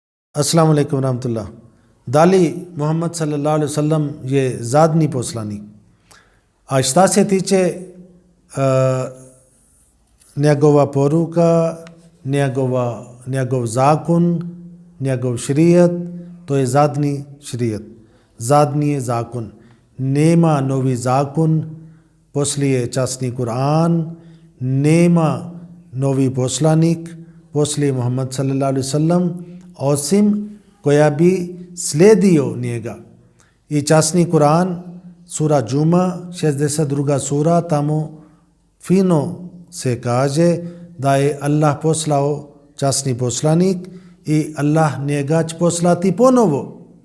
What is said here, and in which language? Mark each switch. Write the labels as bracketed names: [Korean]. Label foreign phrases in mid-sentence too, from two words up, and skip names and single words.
[Arabic] السلام عليكم ورحمة الله. [Bosnian] Dali Muhammad [Arabic] صلى الله عليه وسلم [Bosnian] je zadnji poslanik. A šta se tiče njegova poruka, njegov zakon, njegov šrijat, to je zadnji šrijat, zadnji je zakon. Nema novi zakon poslije časni Kur'an, nema novi poslanik poslije Muhammad [Arabic] صلى الله عليه وسلم, [Bosnian] osim koja bi slijedio njega. I časni Kur'an, sura Džuma, 62. sura, tamo fino se kaže da je Allah poslao časni poslanik i Allah njega će poslati ponovo.